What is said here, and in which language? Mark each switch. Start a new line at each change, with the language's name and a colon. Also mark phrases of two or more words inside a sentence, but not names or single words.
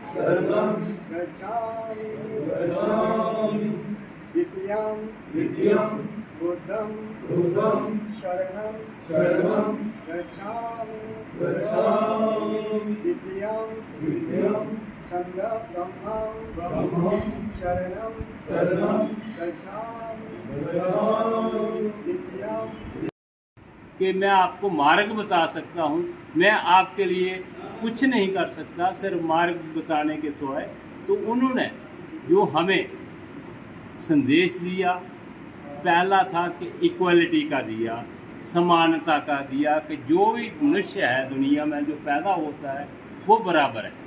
Pali: गच्छामि द्वितीयं बुद्धं शरणं गच्छामि द्वितीयं संघं शरणं गच्छामि द्वितीयं
Hindi: कि मैं आपको मार्ग बता सकता हूँ, मैं आपके लिए कुछ नहीं कर सकता, सिर्फ मार्ग बताने के सिवाय। तो उन्होंने जो हमें संदेश दिया, पहला था कि इक्वलिटी का दिया, समानता का दिया, कि जो भी मनुष्य है दुनिया में जो पैदा होता है वो बराबर है।